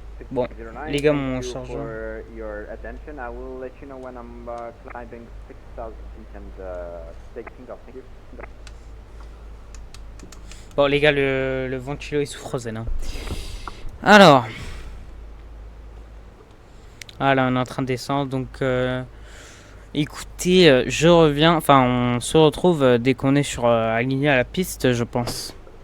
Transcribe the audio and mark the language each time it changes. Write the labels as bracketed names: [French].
[French] Bon, les gars m'ont chargé. [English] Your attention. I will let you know when I'm climbing 6,000 feet and taking off. Thank you. [French] Bon, les gars, le ventilo est sous frozen. Hein. Alors. Voilà, on est en train de descendre. Donc, écoutez, je reviens. Enfin, on se retrouve dès qu'on est aligné à la piste, je pense.